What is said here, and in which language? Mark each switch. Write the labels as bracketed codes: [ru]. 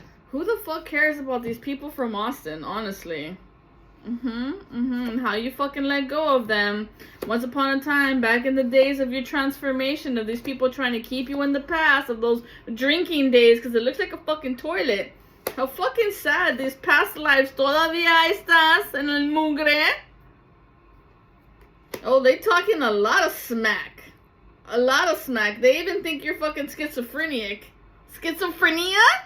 [en] Who the fuck cares about these people from Austin, honestly? And how you fucking let go of them. Once upon a time, back in the days of your transformation, of these people trying to keep you in the past, of those drinking days, because it looks like a fucking toilet. How fucking sad, these past lives. [es] Todavía estás en el mugre. [en] Oh, they talking a lot of smack. A lot of smack. They even think you're fucking schizophrenic. Schizophrenia?